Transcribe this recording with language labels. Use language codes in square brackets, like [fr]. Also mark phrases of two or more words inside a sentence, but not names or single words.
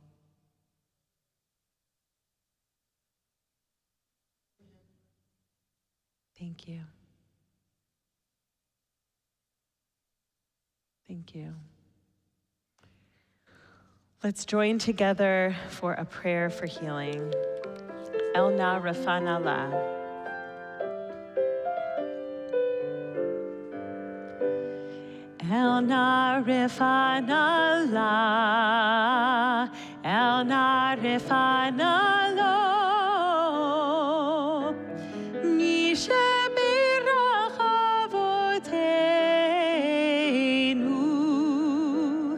[en] Thank you. Thank you. Let's join together for a prayer for healing. [he] אל נא רפא נא לה. אל נא רפא נא לה, אל נא רפא נא לו, מי שברך אבותינו.